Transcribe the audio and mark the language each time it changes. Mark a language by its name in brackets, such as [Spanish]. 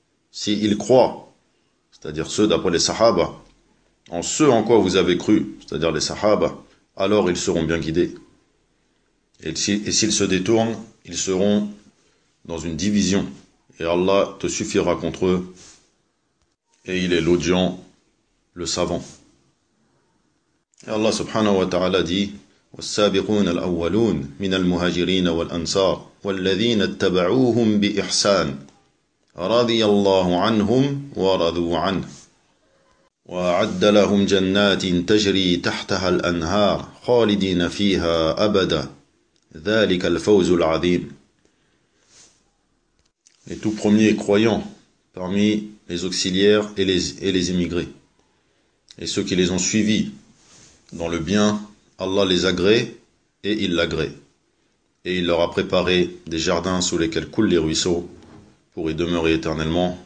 [French] S'ils croient, c'est-à-dire ceux d'après les sahaba, en ce en quoi vous avez cru, c'est-à-dire les sahaba, alors ils seront bien guidés. Et s'ils se détournent, ils seront dans une division. Et Allah te suffira contre eux. Et il est l'audient, le savant. Et Allah subhanahu wa ta'ala dit: [Arabic] والسابقون الأولون من المهاجرين والأنصار والذين اتبعوهم بإحسان رضي الله عنهم ورضوا عنه وأعد لهم جنات تجري تحتها الأنهار خالدين فيها أبدا ذلك الفوز العظيم. [French] Les tout premiers croyants parmi les auxiliaires et les immigrés et ceux qui les ont suivis dans le bien, Allah les agrée et il l'agrée. Et il leur a préparé des jardins sous lesquels coulent les ruisseaux pour y demeurer éternellement.